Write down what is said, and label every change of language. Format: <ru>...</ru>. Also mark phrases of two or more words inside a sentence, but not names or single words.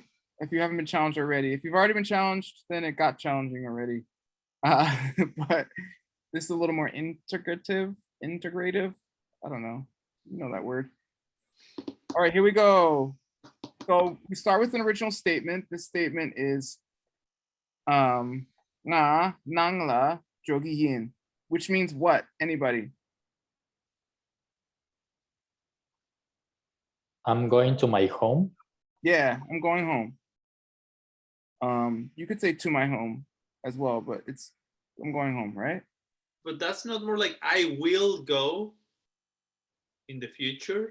<en>If you haven't been challenged already. If you've already been challenged, then it got challenging already. But this is a little more integrative. I don't know. You know that word. All right, here we go. So we start with an original statement. This statement is nga nangla jogihin, which means what? Anybody? I'm going to my home. Yeah, I'm going home. You could say to my home as well, but it's I'm going home, right? But that's not more like I will go in the future.</en>